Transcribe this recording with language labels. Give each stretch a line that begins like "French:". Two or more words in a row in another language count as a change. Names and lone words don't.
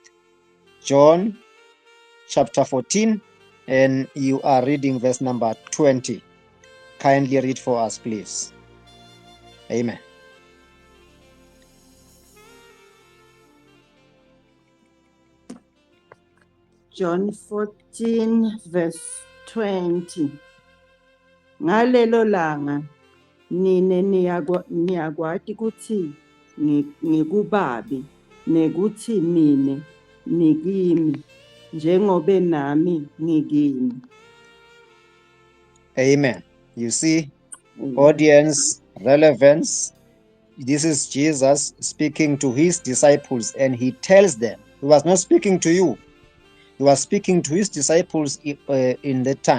English: John chapter 14 and you are reading verse number 20. kindly read for us, please. Amen. John 14 verse 20.
Swati: Ngalelo langa nine niyakwati ukuthi ngikubabi nekuthi nine nikimi njengobe nami ngikini.
English: Amen. You see, Amen. audience relevance. This is Jesus speaking to his disciples, and he tells them, he was not speaking to you, he was speaking to his disciples in that time.